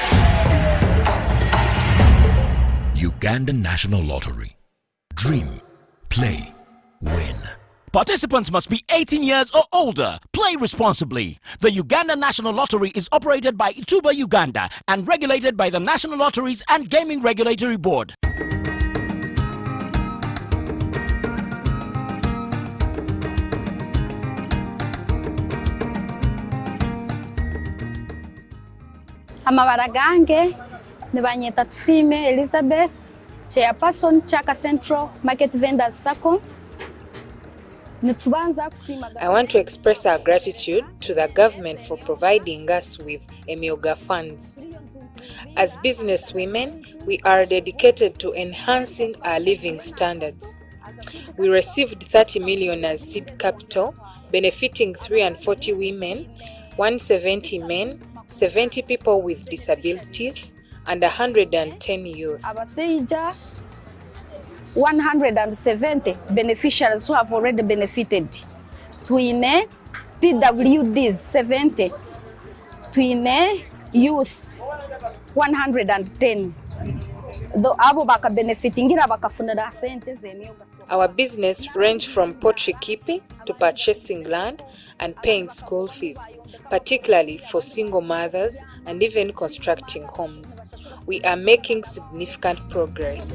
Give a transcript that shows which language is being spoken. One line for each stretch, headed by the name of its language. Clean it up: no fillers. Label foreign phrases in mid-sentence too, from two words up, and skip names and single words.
English: Uganda National Lottery. Dream, play, win. Participants must be 18 years or older. Play responsibly. The Uganda National Lottery is operated by Ituba Uganda and regulated by the National Lotteries and Gaming Regulatory Board.
Nyankole: Amabara gange Nebanyeta Tusime Elizabeth, Chairperson Chaka Central Market Vendors Sacco.
English: I want to express our gratitude to the government for providing us with Emyoga funds. As business women, we are dedicated to enhancing our living standards. We received 30 million as seed capital, benefiting 340 women, 170 men, 70 people with disabilities, and 110 youth. Abasija 170 beneficiaries who have already benefited.
Nyankole: Twine PWDs 70. Twine youth 110. Though abo baka benefitingira bakafunira sente zemyoga.
English: Our business range from poultry keeping to purchasing land and paying school fees, particularly for single mothers and even constructing homes. We are making significant progress.